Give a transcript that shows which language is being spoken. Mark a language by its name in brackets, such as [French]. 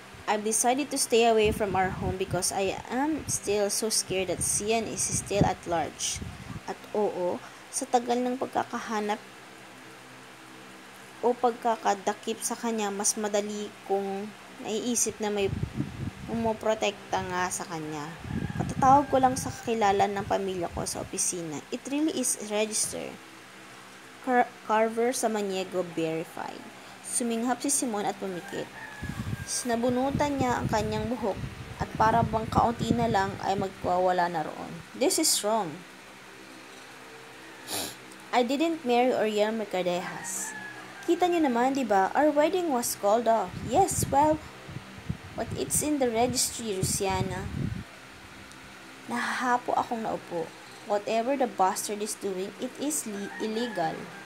[English] I've decided to stay away from our home because I am still so scared that Sian is still at large. [Filipino] At oo, sa tagal ng pagkakahanap o pagkakadakip sa kanya, mas madali kong naiisip na may pumoprotekta nga sa kanya. Katatawag ko lang sa kakilala ng pamilya ko sa opisina. [English] It really is registered. [Filipino] Carver sa Maniego verified. Suminghap si Simon at pumikit. Sinabunutan niya ang kanyang buhok at para bang kaunti na lang ay magwawala na roon. [English] This is wrong. I didn't marry Oriel Mercadejas. [Filipino] Kita niyo naman, di ba? [English] Our wedding was called off. Yes, well, but it's in the registry, Luciana. [Filipino] Nahahapo akong naupo. [English] Whatever the bastard is doing, it is illegal.